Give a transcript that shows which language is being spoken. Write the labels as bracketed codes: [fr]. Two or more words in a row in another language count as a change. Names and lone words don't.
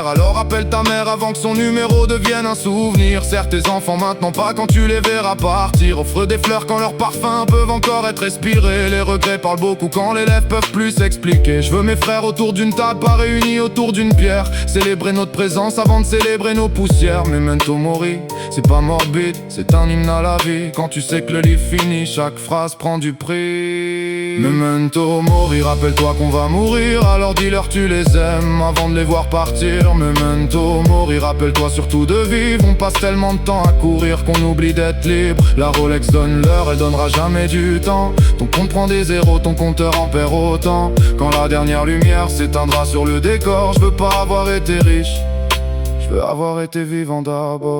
[fr] Alors appelle ta mère avant que son numéro devienne un souvenir. Serre tes enfants maintenant, pas quand tu les verras partir. Offre des fleurs quand leurs parfums peuvent encore être respirés. Les regrets parlent beaucoup quand les lèvres peuvent plus s'expliquer. Je veux mes frères autour d'une table, pas réunis autour d'une pierre. Célébrer notre présence avant de célébrer nos poussières. [la] Memento mori, [fr] c'est pas morbide, c'est un hymne à la vie. Quand tu sais que le livre finit, chaque phrase prend du prix. [la] Memento mori, [fr] rappelle-toi qu'on va mourir. Alors dis-leur tu les aimes avant de les voir partir. [la] Memento mori, [fr] rappelle-toi surtout de vivre. On passe tellement de temps à courir qu'on oublie d'être libre. La Rolex donne l'heure, elle donnera jamais du temps. Ton compte prend des zéros, ton compteur en perd autant. Quand la dernière lumière s'éteindra sur le décor, je veux pas avoir été riche, je veux avoir été vivant d'abord.